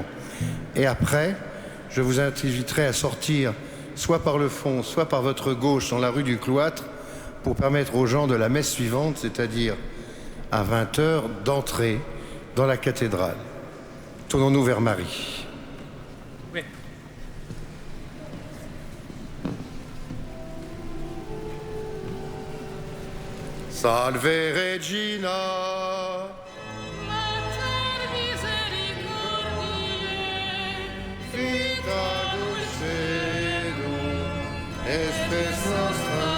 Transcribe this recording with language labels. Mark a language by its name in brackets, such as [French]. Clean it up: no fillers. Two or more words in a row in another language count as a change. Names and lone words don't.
[French] Et après, je vous inviterai à sortir soit par le fond, soit par votre gauche dans la rue du Cloître pour permettre aux gens de la messe suivante, c'est-à-dire à 20h, d'entrer dans la cathédrale. Tournons-nous vers Marie. Oui. [Latin] Salve Regina. Mater misericordiae, Vita dulcedo, espes nostra